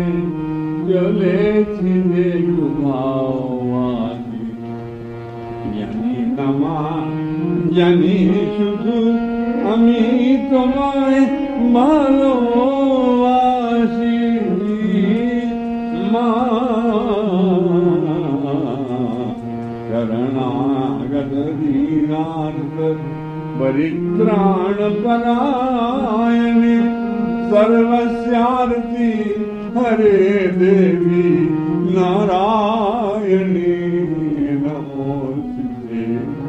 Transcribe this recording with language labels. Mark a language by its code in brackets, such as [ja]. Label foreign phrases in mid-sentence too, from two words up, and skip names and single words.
[bn] চলেছি যে উধাও ভাজি। জানি না মা, জানি শুধু আমি তোমায় ভালোবাসি মা। [sa] शरणागत दीनार्थ परित्राण परायणे सर्वस्यार्ति हरे देवी नारायणी नमोस्तुते।